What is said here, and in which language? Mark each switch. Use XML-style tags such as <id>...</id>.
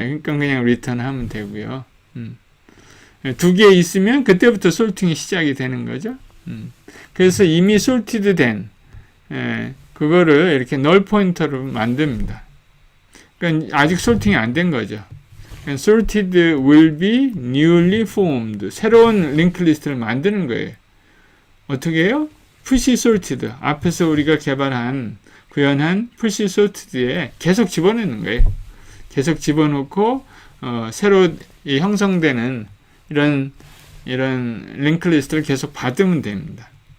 <ko>그러니까 그냥 리턴 하면 되고요. 2개 있으면 그때부터 솔팅이 시작이 되는 거죠. 그래서 이미 솔티드 된 그거를 이렇게 널 포인터로 만듭니다. 그러니까 아직 솔팅이 안 된 거죠.</ko> <en>sorted will be newly formed.</en> <ko>새로운 링크 리스트를 만드는 거예요. 어떻게 해요? push sorted. 앞에서 우리가 구현한 push sorted에 계속 집어넣는 거예요. 계속 집어넣고 새로 형성되는 이런 링크 리스트를 계속 받으면 됩니다.</ko>